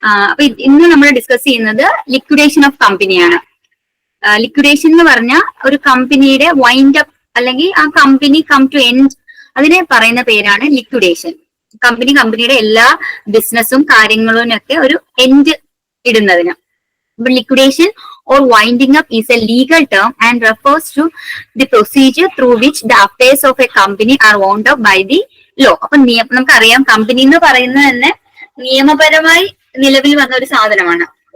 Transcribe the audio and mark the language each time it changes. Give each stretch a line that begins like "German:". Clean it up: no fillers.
Malayalam: അപ്പൊ ഇന്ന് നമ്മൾ ഡിസ്കസ് ചെയ്യുന്നത് ലിക്വിഡേഷൻ ഓഫ് കമ്പനിയാണ്. ലിക്വിഡേഷൻ എന്ന് പറഞ്ഞാൽ ഒരു കമ്പനിയുടെ വൈൻഡ് അപ്പ് അല്ലെങ്കിൽ ആ കമ്പനി കം ടു എൻഡ്, അതിനെ പറയുന്ന പേരാണ് ലിക്വിഡേഷൻ. കമ്പനിയുടെ എല്ലാ ബിസിനസ്സും കാര്യങ്ങളിനൊക്കെ ഒരു എൻഡ് ഇടുന്നതിന്.
English: Liquidation or winding up is a legal term and refers to the procedure through which the affairs of a company are wound up by the law.
Malayalam: അപ്പൊ നമുക്കറിയാം കമ്പനി എന്ന് പറയുന്നത് തന്നെ നിയമപരമായി നിലവിൽ വന്ന ഒരു സാധനമാണ്.